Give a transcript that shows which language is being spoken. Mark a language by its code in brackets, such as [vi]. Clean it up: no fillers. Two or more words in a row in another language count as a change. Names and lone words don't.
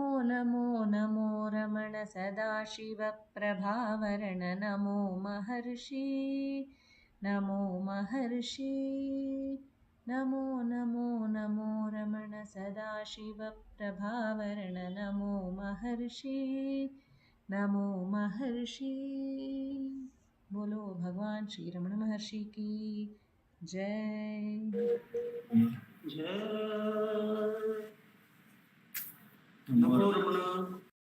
[sa] ನಮೋ ನಮೋ ರಮಣ ಸದಾಶಿವಪ್ರಭಾವರಣ ನಮೋ ಮಹರ್ಷಿ ನಮೋ ಮಹರ್ಷಿ ನಮೋ ನಮೋ ನಮೋ ರಮಣ ಸದಾಶಿವಪ್ರಭಾವರಣ ನಮೋ ಮಹರ್ಷಿ ನಮೋ ಮಹರ್ಷಿ [hi] बोलो भगवान श्री रमण महर्षि की जय जय नमो रमण।